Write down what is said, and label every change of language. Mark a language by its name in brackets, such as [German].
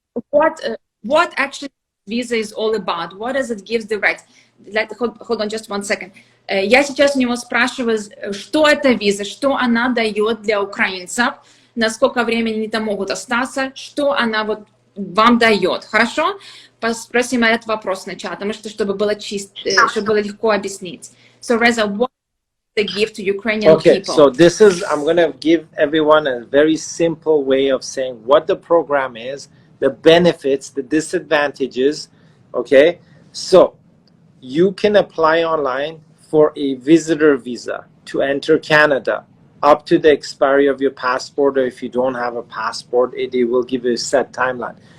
[English] What actually visa is all about? What does it give the right? Hold on just 1 second. [Russian] Я сейчас у него спрашиваю, что это виза, что она дает для украинцев, на сколько времени они там могут остаться, что она вот вам дает. Хорошо? Спросим этот вопрос сначала, потому что чтобы было чтобы было легко объяснить. [English] So Reza, what they give to Ukrainian people? So this is, I'm going to give everyone a very simple way of saying what the program is, the benefits, the disadvantages. Okay, so you can apply online for a visitor visa to enter Canada up to the expiry of your passport, or if you don't have a passport, it will give you a set timeline.